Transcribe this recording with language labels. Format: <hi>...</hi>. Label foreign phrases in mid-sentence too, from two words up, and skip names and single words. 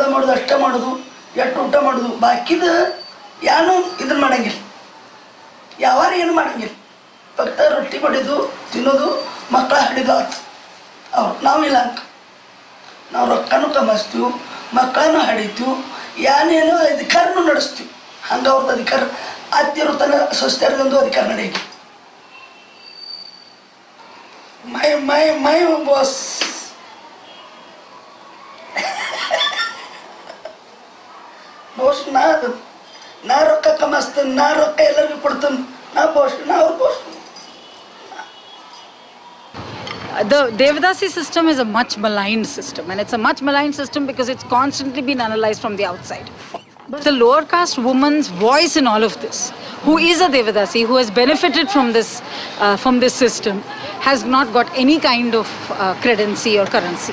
<kn>ಮಾಡೋದು ಅಷ್ಟೇ ಮಾಡೋದು ಎಷ್ಟು ಊಟ ಮಾಡೋದು ಬಾಕಿದ ಏನೂ ಇದನ್ನ ಮಾಡಂಗಿಲ್ಲ ಯಾವಾರು ಏನು ಮಾಡಂಗಿಲ್ಲ ಫಕ್ತ ರೊಟ್ಟಿ ಬಡಿದು ತಿನ್ನೋದು ಮಕ್ಕಳ ಹಿಡಿದು ಆಯ್ತು ಅವ್ರು ನಾವಿಲ್ಲ ಅಂತ ನಾವು ರೊಕ್ಕನೂ ಕಮಾಸ್ತೀವಿ ಮಕ್ಕಳನ್ನು ಹಡಿತೀವಿ ಏನೇನೋ ಅಧಿಕಾರನೂ ನಡೆಸ್ತೀವಿ ಹಂಗೆ ಅವ್ರದ್ದು ಅಧಿಕಾರ ಅತ್ತಿರೋ ತನ್ನ ಸ್ವಸ್ಥರದೊಂದು ಅಧಿಕಾರ ನಡೆಯಲಿ</kn> <en>my boss.</en> <kn>ಬಾಸ್ ನ ರೊಕ್ಕ ಕಮಾಸ್ತಾನ್, ನ ರೊಕ್ಕ ಎಲ್ಲಾರ್ಗು ಕೊಡ್ತಾನ್, ನ ಬಾಸ್, ನ</kn> <en>our boss. The Devadasi system is a much maligned system, and it's a much maligned system because it's constantly been analyzed from the outside. But the lower caste woman's voice in all of this, who is a Devadasi, who has benefited from this system, has not got any kind of credency or currency.</en>